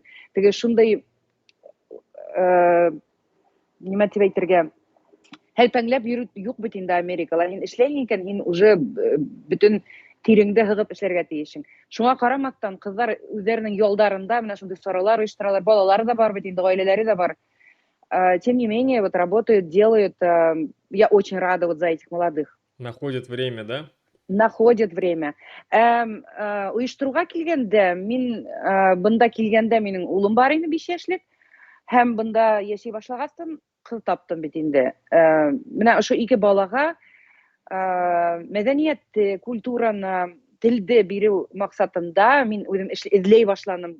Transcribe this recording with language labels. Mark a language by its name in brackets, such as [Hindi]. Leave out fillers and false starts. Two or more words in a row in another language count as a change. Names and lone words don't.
[Bashkir] Теге шундай нимә дип әйтергә, һәлпәңләп йөрү юк бит инде Америкала. Һин эшләйһең икән, һин уже бөтен тиреңдә һыгып эшләргә тиешең. [Tatar] Шуңа карамастан кызлар үзләренең ялдарында менә шундый саралар оештыралар, балалары да бар бит инде, гаиләләре дә бар. [Russian] Тем не менее, вот работают, делают. Я очень рада вот за этих молодых. Находят время, да? Находят время. [Bashkir] Оештыруга килгәндә, мин бында килгәндә минең улым бар иде 5 яшьлек, һәм бында яши башлагастан кыз таптым бит инде. Менә ошо ике балага мәдәниятте, культураны, телде бирү максатында мин үзем эзләй башланым.